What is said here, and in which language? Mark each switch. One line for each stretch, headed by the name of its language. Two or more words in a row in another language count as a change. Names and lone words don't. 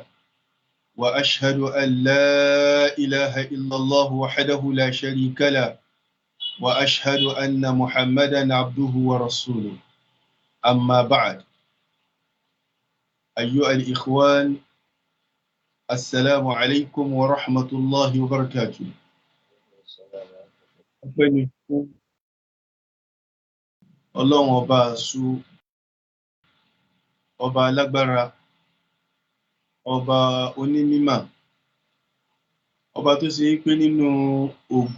Arabic: وأشهد أن لا إله إلا الله وحده لا شريك له وأشهد أن محمدا عبده ورسوله. أما بعد، أيها الإخوان، السلام عليكم ورحمة الله وبركاته.
Yoruba: Ọlọ́run ọba àṣù, ọba alágbára, ọba onímímọ̀, ọba tó ṣe pé nínú ògo